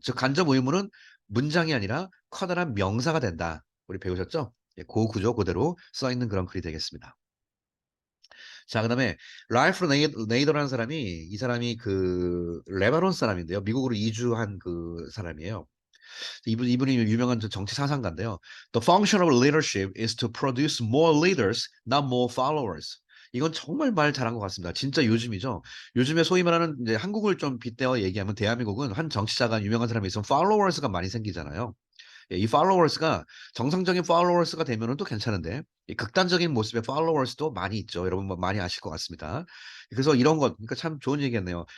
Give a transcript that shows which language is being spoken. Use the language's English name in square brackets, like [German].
[Korean] 즉 간접 의문은 문장이 아니라 커다란 명사가 된다. 우리 배우셨죠? 예, 그 구조 그대로 써 있는 그런 글이 되겠습니다. 자, 그다음에 라이프 네이더라는 사람이 이 사람이 그 레바논 사람인데요. 미국으로 이주한 그 사람이에요. 이분이 유명한 정치 사상가인데요. [English] The function of leadership is to produce more leaders, not more followers. [Korean] 이건 정말 말 잘한 것 같습니다. 진짜 요즘이죠. 요즘에 소위 말하는 이제 한국을 좀 빗대어 얘기하면 대한민국은 한 정치자가 유명한 사람이 있으면 팔로워스가 많이 생기잖아요. 예, 이 팔로워스가 정상적인 팔로워스가 되면은 또 괜찮은데 이 극단적인 모습의 팔로워스도 많이 있죠. 여러분 뭐 많이 아실 것 같습니다. 그래서 이런 것, 그러니까 참 좋은 얘기겠네요.